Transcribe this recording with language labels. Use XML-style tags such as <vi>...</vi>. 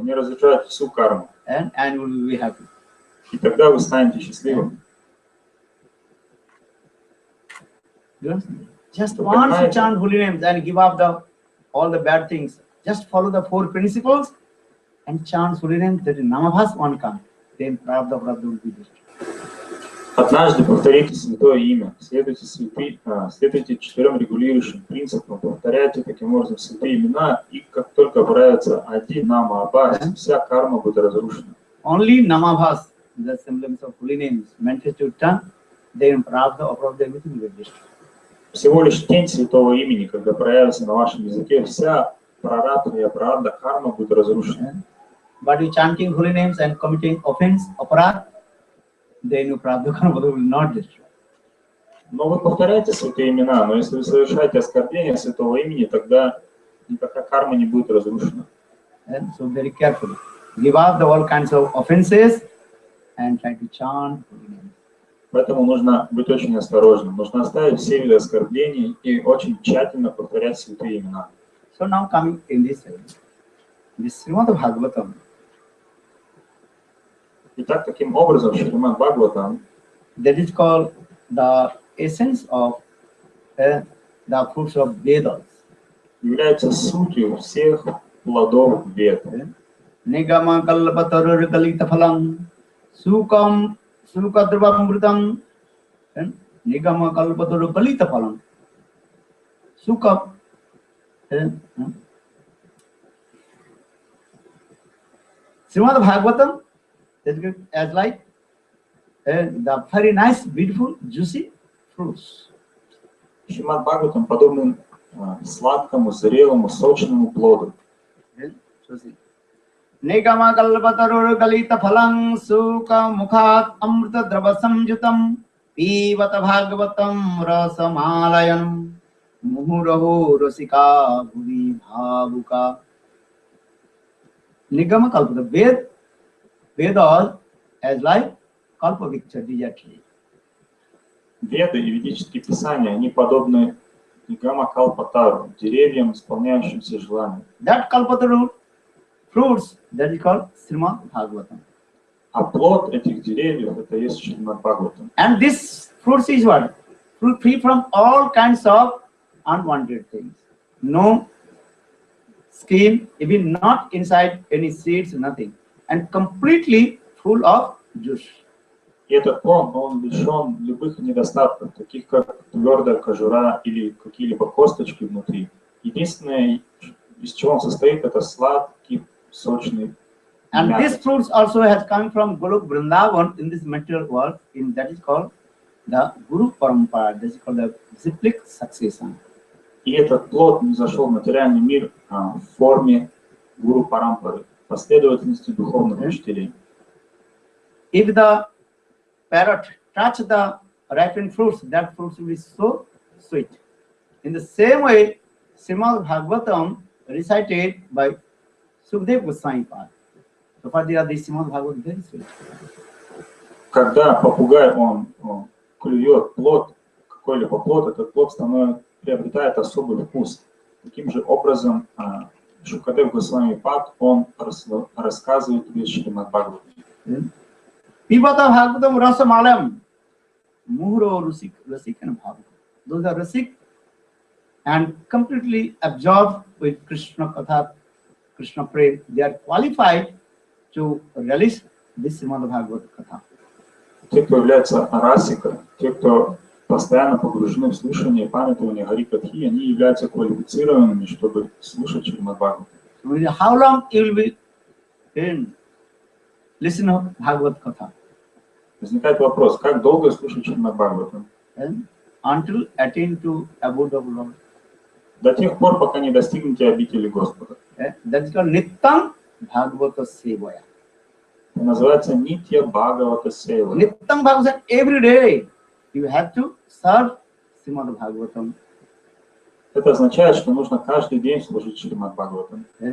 <ru>Они разрушают всю карму.</ru> <en>And you will be happy.</en> <ru>И тогда вы станете счастливым.</ru> <en>Just once you chant holy names and give up all the bad things, just follow the 4 principles and chant holy names, that is namabhas one come. Then prarabdha will be destroyed.</en> <ru>Однажды повторите святое имя, следуйте 4 регулирующим принципам, повторяйте таким образом святые имена, и как только появится один намабхас, вся карма будет разрушена.</ru> <en>Only namabhas, the semblance of holy names, manifest your tongue, then prarabdha, aprarabdha, everything will be destroyed.</en> <ru>Всего лишь тень святого имени, когда проявится на вашем языке, вся прарабдха и апрарабдха карма будет разрушена.</ru> <en>But you chanting holy names and committing offense, aparad, then your prarabdha karma will not destroy.</en> <ru>Но вы повторяете святые имена, но если вы совершаете оскорбление святого имени, тогда никакая карма не будет разрушена.</ru> <en>And so very carefully. Give up the all kinds of offenses and try to chant holy names.</en> <ru>Поэтому нужно быть очень осторожным. Нужно оставить все виды оскорблений и очень тщательно повторять святые имена.</ru> <en>So now coming in this Srimad Bhagavatam.</en> <ru>Итак, таким образом, Шримад Бхагаватам,</ru> <en>That is called the essence of the fruits of Vedas.</en> <ru>является сутью всех плодов Вед.</ru> <sa>Nigama kalpatarur kalita phalam sukam sukadravamrutam. Nigama kalpatarur kalita phalam sukam.</sa> <en>Srimad Bhagavatam is as like the very nice, beautiful, juicy fruits.</en> <ru>Шримад Бхагаватам подобен сладкому, зрелому, сочному плоду.</ru> <sa>Nigama kalpatarur kalita phalam suka mukhat amrita drava samjutam pivata bhagavatam rasamalayanam muhuraho rasika bhuvi bhavuka. Nigama kalpata,</sa> <en>Vedas as like kalpavriksha, desert tree.</en> <ru>Веды и ведические писания, они подобны Нигама Калпатару, деревьям, исполняющимся желания.</ru> <en>That kalpataru fruits, that is called Srimad Bhagavatam.</en> <ru>А плод этих деревьев, это есть Шримад Бхагаватам.</ru> <en>And this fruits is what? Fruit free from all kinds of unwanted things. No skin, even not inside any seeds, nothing. And completely full of juice.</en> <ru>И этот плод, он лишен любых недостатков, таких как твердая кожура или какие-либо косточки внутри. Единственное, из чего он состоит, это сладкий, сочный</ru> <en>And</en> <ru>мякоть.</ru> <en>this fruits also has come from Guru Vrindavan in this material world, in that is called the Guru Parampara, that is called the disciplic succession.</en> <ru>И этот плод не зашел в материальный мир в форме гуру парампары, последовательности духовных учителей.</ru> <en>If the parrot touch the ripened fruits, that fruits will be so sweet. In the same way, Srimad Bhagavatam recited by Sukadeva Goswami Pad. So far, this Srimad Bhagavatam very sweet.</en> <ru>Когда попугай он клюет плод, какой-либо плод, этот плод приобретает особый вкус. Таким же образом Шукадев Госвами Пад, он рассказывает весь Шримад Бхагаватам.</ru> <sa>Pivata Bhagavatam Rasamalam Muhuro Rasikan Bhagavatam.</sa> <en>Those are Rasik and completely absorbed with Krishna Katha, Krishna Prem. They are qualified to relish this Srimad Bhagavad Katha.</en> <ru>Те, кто являются расикой, те, кто постоянно погружены в слушание и памятование Хари Катхи, они являются квалифицированными, чтобы слушать Шримад Бхагаватам.</ru> <en>So how long you will be in listen to Bhagavad Katha?</en> <ru>Возникает вопрос, как долго слушать Шримад Бхагаватам?</ru> <en>Until attain to abode of Lord.</en> <ru>До тех пор, пока не достигнете обители Господа.</ru> <en>That is called Nittam Bhagavata Sevaya.</en> <ru>Это называется Нитья Бхагавата Сева.</ru> <en>Nittam Bhagavata, every day you have to serve Srimad Bhagavatam.</en> <ru>Это означает, что нужно каждый день служить Шримад Бхагаватам.</ru>